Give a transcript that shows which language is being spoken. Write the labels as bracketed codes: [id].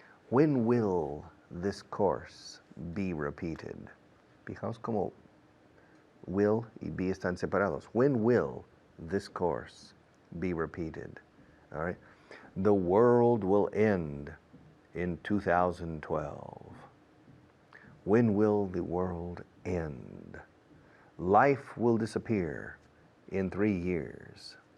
[en] When will this course be repeated? [es] Fijaos como will y be están separados. [en] When will this course be repeated? All right. The world will end in 2012. When will the world end? Life will disappear in 3 years.